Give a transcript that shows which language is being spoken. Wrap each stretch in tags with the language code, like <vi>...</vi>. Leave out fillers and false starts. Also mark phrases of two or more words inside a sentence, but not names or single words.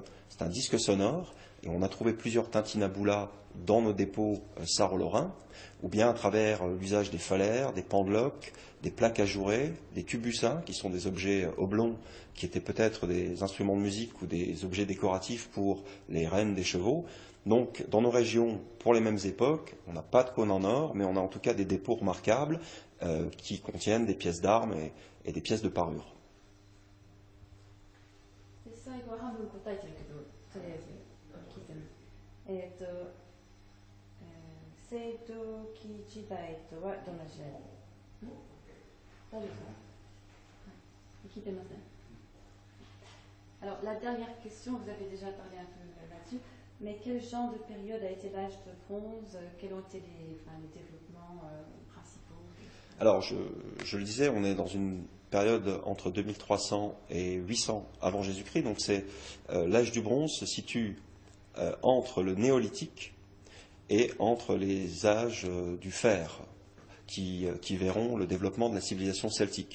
<fr>C'est un disque sonore, et on a trouvé plusieurs tintinnabulas dans nos dépôts sarro-lorrains, ou bien à travers l'usage des phalaires, des pendeloques, des plaques ajourées, des tubucins, qui sont des objets oblongs, qui étaient peut-être des instruments de musique ou des objets décoratifs pour les rênes des chevaux. Donc, dans nos régions, pour les mêmes époques, on n'a pas de cône en or, mais on a en tout cas des dépôts remarquables qui contiennent des pièces d'armes et des pièces de parure.</fr> <ja>最後は半分答えてるけど、とりあえず聞いてみる。青銅器時代とはどんな時代？大丈夫ですか？聞いてますね。</ja> <fr>Alors, la dernière question, vous avez déjà parlé un peu là-dessus, mais quel genre de période a été l'âge de bronze? Quels ont été les développements principaux? Alors, je le disais, on est dans une période entre 2300 et 800 avant Jésus-Christ, donc c'est l'âge du bronze se situe entre le néolithique et entre les âges du fer, qui verront le développement de la civilisation celtique.</fr>